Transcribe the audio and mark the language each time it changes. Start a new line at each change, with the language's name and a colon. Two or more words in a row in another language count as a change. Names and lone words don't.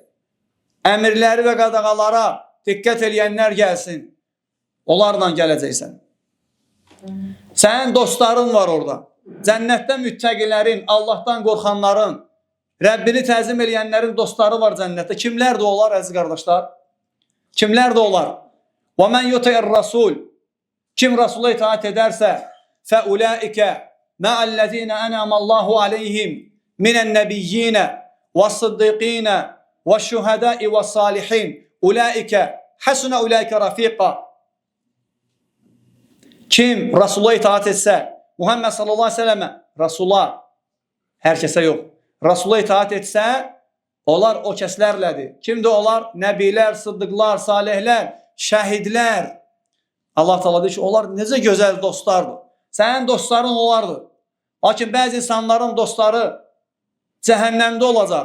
Azerbaijani: Əmirləri və qadağalara diqqət eləyənlər gəlsin. Onlarla gələcəksən. Sənin dostların var orada. Cənnətdə müttəqilərin, Allahdan qorxanların, Rəbbini təzim eləyənlərin dostları var cənnətdə. Kimlərdir onlar əziz qardaşlar? Kimlərdir onlar?
Arabic: وَمَنْ يُطِعِ الرَّسُولِ.
Azerbaijani: Kim Rasula itaat edərsə,
Arabic: فَأُولَٰئِكَ مَعَ الَّذِينَ أَنْعَمَ اللّٰهُ عَلَيْهِمْ مِنَ النَّبِيِّينَ وَالصِّدِّيقِينَ وَالشُّهَدَاءِ وَالصَّالِحِينَ أُولَٰئِكَ حَسُنَ أُولَٰئِكَ رَفِيقًا.
Azerbaijani: Kim Rasula itaat etsə, Muhammed
Arabic: صلى الله عليه وسلم,
Azerbaijani: Rasula, hər kəsə yox, Rasula itaat etsə, onlar o kəslərlədir. Kimdir onlar? Nəbilər, sıddıqlar, salihlər, şəhidlər. Allah Teala deyir ki, onlar necə gözəl dostlardır. Sənin dostların onlardır. Lakin bəzi insanların dostları cəhənnəmdə olacaq.